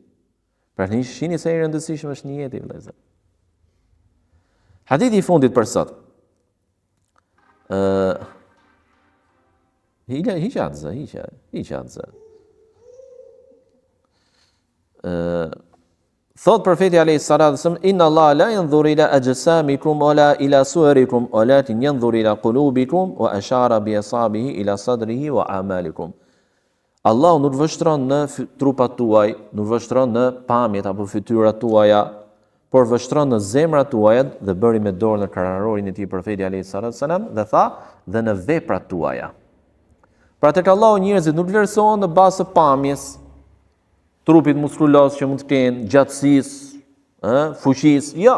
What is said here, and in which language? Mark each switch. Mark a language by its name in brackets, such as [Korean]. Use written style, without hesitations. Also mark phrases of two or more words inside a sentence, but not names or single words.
[Albanian] Pra shihni se i rëndësishëm është niyeti, vëllezër. Hadithi i fundit për sot. Hiç atë. Thot profeti [Arabic] عليه الصلاة إن الله لا ينظر إلى أجسامكم ولا إلى صوركم ولكن ينظر إلى قلوبكم وأشار بأصابعه إلى صدره وأعمالكم. [Albanian] Allah nuk vështron në trupat tuaj, nuk vështron në pamjet apo fytyrat tuaja, por vështron në zemrat tuaja dhe bëri me dorë në kararorin e tij profeti [Arabic] عليه الصلاة [Albanian] dhe tha dhe në veprat tuaja. Pra tek Allahu njerëzit nuk vlerësohen në bazë të pamjes, trupit muskulos që mund të kenë, gjatësisë, fuqisë, jo.